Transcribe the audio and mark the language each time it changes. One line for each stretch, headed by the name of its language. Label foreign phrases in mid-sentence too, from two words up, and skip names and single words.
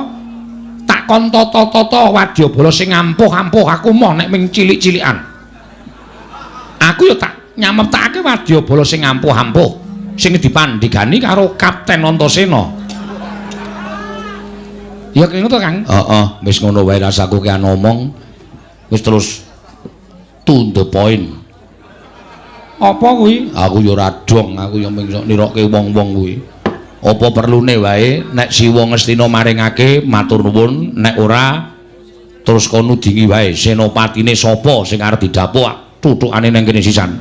Javanese: Tak kon tata-tata wadyabala sing ampuh-ampuh aku moh nek mung cilik-cilikan. Aku ya tak nyameptake wadyabala sing ampuh-ampuh sing dipandhigani karo Kapten Antasena. Ya kene to, Kang? Heeh, wis ngono wae rasaku ki ngomong. Wis terus
English: to the point.
Javanese: Apa kuwi? Aku ya ora dong, aku ya mung nirokke wong-wong kuwi. Apa perlune wae nek Siwa Ngastina maringake matur nuwun, nek ora terus kono dingi wae senopatine sapa sing arep didapuk tutukane nang kene sisan.